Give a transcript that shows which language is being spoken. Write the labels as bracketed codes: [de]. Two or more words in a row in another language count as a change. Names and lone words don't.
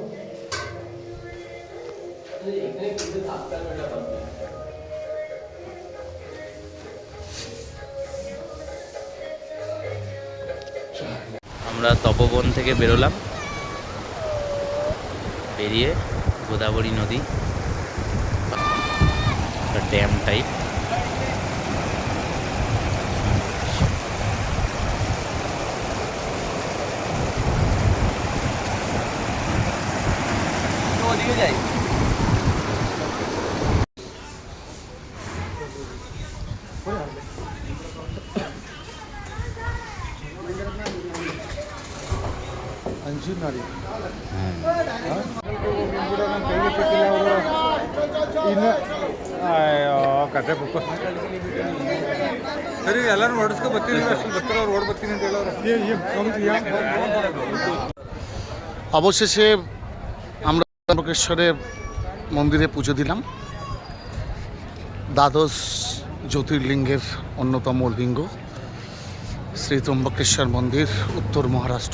[bn] আমরা তপবন থেকে বেরোলাম, বেরিয়ে গোদাবরী নদী [en] dam type, [bn] ওদিকে যাই। [hi] अंजीर नारियल [kn] ಸರಿ ಎಲ್ಲರೂ ಹೊಡಿಸ್ಕೊ ಬರ್ತೀನಿ ಅಷ್ಟು ಬರ್ತಾರ ಅವ್ರು ಓಡ್ ಬರ್ತೀನಿ ಅಂತ ಹೇಳೋರು [bn] অবশেষে আমরা ত্রম্বকেশ্বরের মন্দিরে পুজো দিলাম। দ্বাদশ জ্যোতির্লিঙ্গের অন্যতম লিঙ্গ শ্রী ত্রম্বকেশ্বর মন্দির, উত্তর মহারাষ্ট্র।